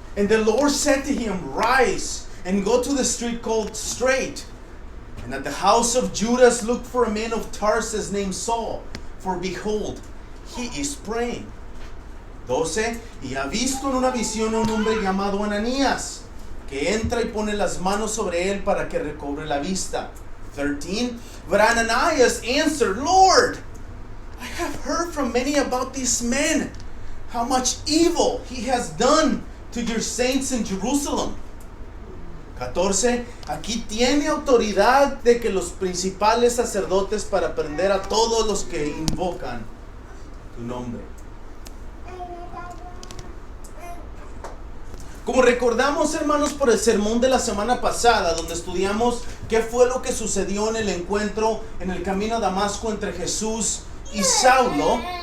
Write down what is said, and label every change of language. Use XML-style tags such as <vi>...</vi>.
<en>And the Lord said to him, Rise, and go to the street called Straight, and at the house of Judas look for a man of Tarsus named Saul, for behold, he is praying. 12.</en> <es>Y ha visto en una visión a un hombre llamado Ananías, que entra y pone las manos sobre él para que recobre la vista. 13.</es> <en>But Ananias answered, Lord, I have heard from many about this man, how much evil he has done to your saints in Jerusalem. 14.</en> <es>Aquí tiene autoridad de que los principales sacerdotes para prender a todos los que invocan tu nombre. Como recordamos, hermanos, por el sermón de la semana pasada, donde estudiamos qué fue lo que sucedió en el encuentro en el camino a Damasco entre Jesús y Saulo.</es>